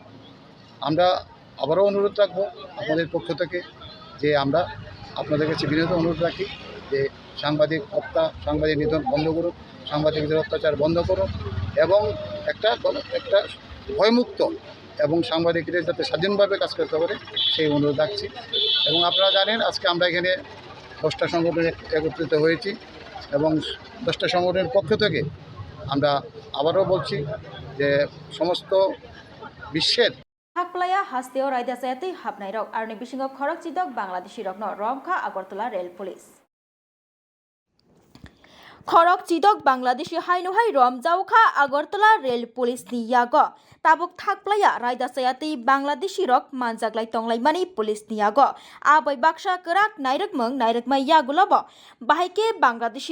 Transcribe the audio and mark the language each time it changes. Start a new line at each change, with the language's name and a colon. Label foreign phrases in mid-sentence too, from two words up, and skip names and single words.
Bangla: আমরা আবারও অনুরোধ রাখবো আপনাদের পক্ষ থেকে যে আমরা আপনাদের কাছে বিনীত অনুরোধ রাখি যে সাংবাদিক হত্যা, সাংবাদিক নিধন বন্ধ করুন, সাংবাদিকদের অত্যাচার বন্ধ করুন এবং একটা ভয়মুক্ত এবং সাংবাদিকদের যাতে স্বাধীনভাবে কাজ করতে পারে সেই অনুরোধ রাখছি। এবং আপনারা জানেন আজকে আমরা এখানে 10টা সংগঠন একত্রিত হয়েছি এবং 10টা সংগঠনের পক্ষ থেকে আমরা আবারও বলছি যে সমস্ত বিশ্বের
Kok Borok: हाकप्लाया हास्तेओ रायदा सायातै हाबनाय रक आरनि बिसिङाव खरक चिदक बांलादेशी रकनो रमखा आगरतला रेल पुलिस खरक चिदक बांलादेशी हाइनुहाय रमजाउखा आगरतला रेल पुलिस नि यागो ताबुक थाकप्लाया रायदा सायातै बांलादेशी रक मानजाग्लाय तंग्लायमानि पुलिस नि यागो आबै बाक्सा कराक नायरकमाय यागुलाबो बाहायके बांलादेशी